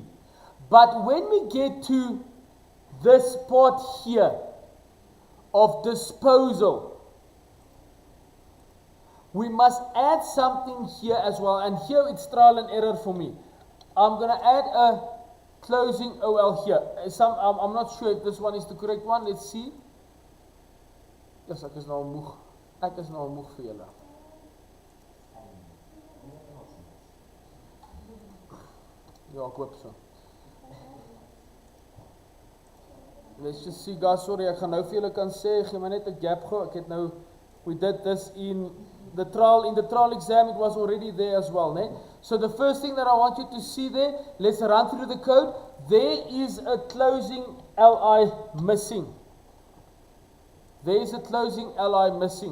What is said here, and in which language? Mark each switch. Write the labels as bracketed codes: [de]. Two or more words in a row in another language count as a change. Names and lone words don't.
[en] But when we get to this part here of disposal, we must add something here as well. And here it's trial and error for me. I'm going to add a closing OL here. I'm not sure if this one is the correct one. Let's see. Yes, [af] ek is nou moeg. Ek is nou moeg vir julle. Ja, ek hoop so. [en] Let's just see, guys. Sorry, [af] ek gaan nou vir julle kan sê, gee my net 'n gap gou. Ek het nou, [en] we did this in the trial exam. It was already there as well, né? So the first thing that I want you to see there, let's run through the code. There is a closing LI missing. There is a closing LI missing.